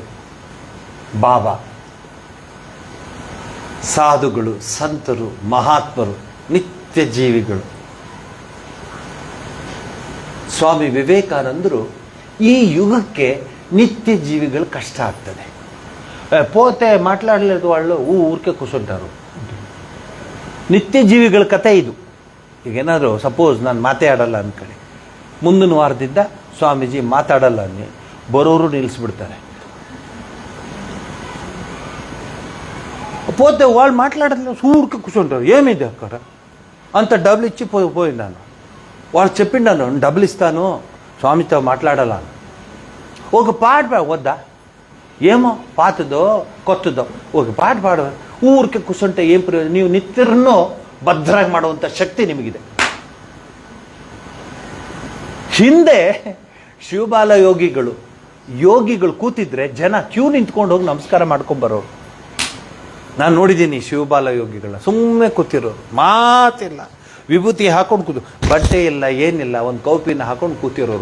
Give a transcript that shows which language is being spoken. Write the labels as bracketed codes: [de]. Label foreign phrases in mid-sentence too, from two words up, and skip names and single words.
[kn] ಬಾಬಾ, ಸಾಧುಗಳು, ಸಂತರು, ಮಹಾತ್ಮರು, ನಿತ್ಯ ಜೀವಿಗಳು. ಸ್ವಾಮಿ ವಿವೇಕಾನಂದರು ಈ ಯುಗಕ್ಕೆ ನಿತ್ಯ ಜೀವಿಗಳು ಕಷ್ಟ ಆಗ್ತದೆ. [te] ಪೋತೆ ಮಾట్లాడలేదు వాళ్ళు ఊరికే కూర్చుంటారు. [kn] ನಿತ್ಯ ಜೀವಿಗಳ ಕತೆ ಇದು. ಈಗೇನಾದರೂ ಸಪೋಸ್ ನಾನು ಮಾತೇ ಆಡಲ್ಲ ಅಂದ್ಕೊಳ್ಳಿ, ಮುಂದಿನ ವಾರದಿಂದ ಸ್ವಾಮೀಜಿ ಮಾತಾಡಲ್ಲ ಅನ್ನಿ, ಬರೋರು ನಿಲ್ಲಿಸ್ಬಿಡ್ತಾರೆ. [te] పోతే వాళ్ళు మాట్లాడలేదు, ఊరికే కూర్చుంటారు, ఏమైంది అక్కడ అంత డబ్బులు ఇచ్చి పోయినాను. వాళ్ళు చెప్పిండాను, డబ్బులు ఇస్తాను, స్వామితో మాట్లాడాల. ఒక పాట వద్దా, ఏమో పాతదో కొత్తదో ఒక పాట పాడ. ఊరికే కూర్చుంటే ఏం ಪ್ರಯೋಜನ? [kn] ನೀವು ನಿತ್ಯರನ್ನು ಭದ್ರಾಗಿ ಮಾಡುವಂಥ ಶಕ್ತಿ ನಿಮಗಿದೆ. ಹಿಂದೆ ಶಿವಬಾಲ ಯೋಗಿಗಳು ಕೂತಿದ್ರೆ ಜನ ಕ್ಯೂ ನಿಂತ್ಕೊಂಡು ಹೋಗಿ ನಮಸ್ಕಾರ ಮಾಡ್ಕೊಂಬರೋರು. ನಾನು ನೋಡಿದ್ದೀನಿ ಶಿವಬಾಲ ಯೋಗಿಗಳನ್ನ, ಸುಮ್ಮನೆ ಕೂತಿರೋರು, ಮಾತಿಲ್ಲ, ವಿಭೂತಿ ಹಾಕೊಂಡು ಕೂತು, ಬಟ್ಟೆ ಇಲ್ಲ ಏನಿಲ್ಲ, ಒಂದು ಕೌಪಿನ ಹಾಕೊಂಡು ಕೂತಿರೋರು.